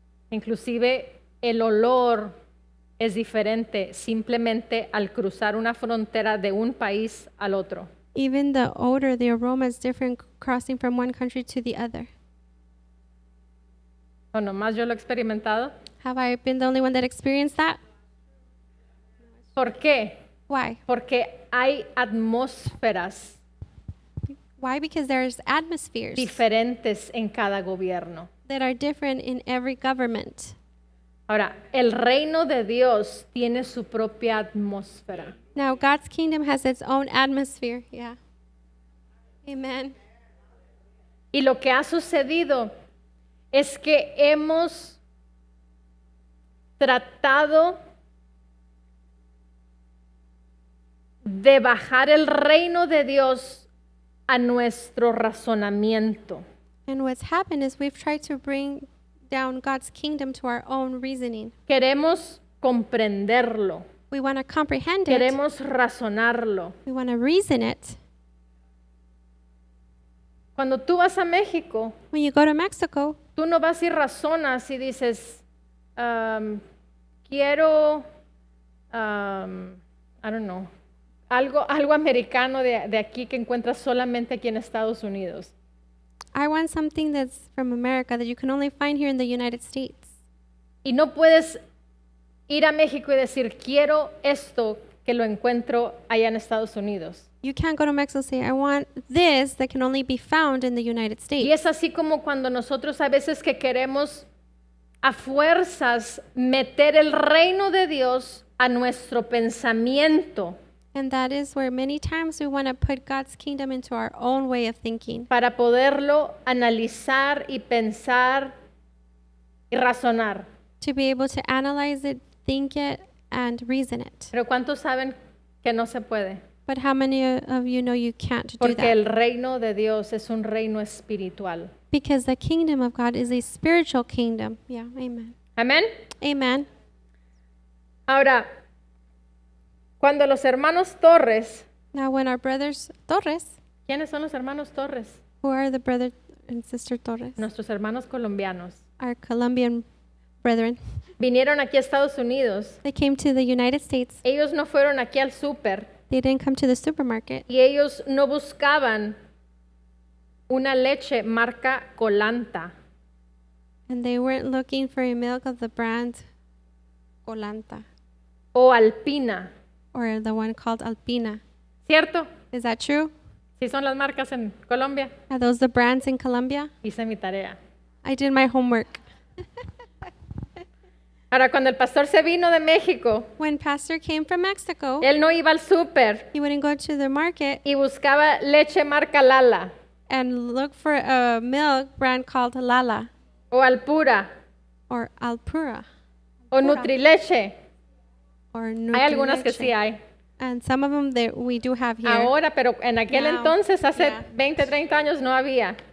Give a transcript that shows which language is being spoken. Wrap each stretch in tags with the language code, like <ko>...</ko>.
<es>Inclusive el olor es diferente simplemente al cruzar una frontera de un país al otro.</es> <en>Even the odor, the aroma is different crossing from one country to the other.</en> <es>¿O nomás yo lo he experimentado?</es> <en>Have I been the only one that experienced that?</en> <es>¿Por qué?</es> <en>Why?</en> <es>Porque hay atmósferas</es> <en>Why? Because there's atmospheres</en> <es>diferentes en cada gobierno.</es> <en>that are different in every government.</en> <es>Ahora, el reino de Dios tiene su propia atmósfera.</es> <en>Now, God's kingdom has its own atmosphere. Yeah. Amen.</en> <es>Y lo que ha sucedido es que hemos tratado de bajar el reino de Dios a nuestro razonamiento.</es> <en>And what's happened is we've tried to bring down God's kingdom to our own reasoning.</en> <es>Queremos comprenderlo,</es> <en>We want to comprehend it.</en> <es>queremos razonarlo.</es> <en>We want to reason it.</en> <es>Cuando tú vas a México,</es> <en>When you go to Mexico,</en> <es>tú no vas y razonas y dices, quiero,</es> <en>I don't know,</en> <es>algo americano de aquí que encuentras solamente aquí en Estados Unidos.</es> <en>I want something that's from America that you can only find here in the United States.</en> <es>Y no puedes ir a México y decir, quiero esto que lo encuentro allá en Estados Unidos.</es> <en>You can't go to Mexico and say, I want this that can only be found in the United States.</en> <es>Y es así como cuando nosotros a veces que queremos a fuerzas meter el reino de Dios a nuestro pensamiento</es> <en>And that is where many times we want to put God's kingdom into our own way of thinking</en> <es>para poderlo analizar y pensar y razonar.</es> <en>to be able to analyze it, think it, and reason it.</en> <es>Pero ¿cuántos saben que no se puede?</es> <en>But how many of you know you can't do</en> <es>Porque</es> <en>that?</en> <es>el reino de Dios es un reino espiritual.</es> <en>Because the kingdom of God is a spiritual kingdom. Yeah, amen.</en> <es>Amén.</es> <en>Amen.</en> <es>Ahora, cuando los hermanos Torres,</es> <en>Now, when our brothers Torres,</en> <es>¿quiénes son los hermanos Torres?</es> <en>who are the brother and sister Torres,</en> <es>Nuestros hermanos colombianos.</es> <en>our Colombian brethren,</en> <es>Vinieron aquí a Estados Unidos.</es> <en>they came to the United States.</en> <es>Ellos no fueron aquí al súper</es> <en>They didn't come to the supermarket.</en> <es>y ellos no buscaban una leche marca Colanta.</es> <en>And they weren't looking for a milk of the brand Colanta</en> <es>O Alpina,</es> <en>or the one called Alpina.</en> <es>¿cierto?</es> <en>Is that true?</en> <es>Sí son las marcas en Colombia.</es> <en>Are those the brands in Colombia?</en> <es>Hice mi tarea.</es> <en>I did my homework.</en> <es>Ahora, cuando el pastor se vino de México,</es> <en>When Pastor came from Mexico,</en> <es>él no iba al súper</es> <en>he wouldn't go to the market</en> <es>y buscaba leche marca Lala</es> <en>and look for a milk brand called Lala</en> <es>o Alpura</es> <en>or Alpura</en> <es>o Nutrileche.</es> <en>or</en> <es>Hay algunas que</es> <en>Nutrileche.</en> <es>sí hay.</es> <en>And some of them that we do have here.</en> <es>Ahora, pero en aquel</es> <en>Now,</en> <es>entonces, hace</es> <en>yeah.</en> <es>20, 30 años, no había.</es>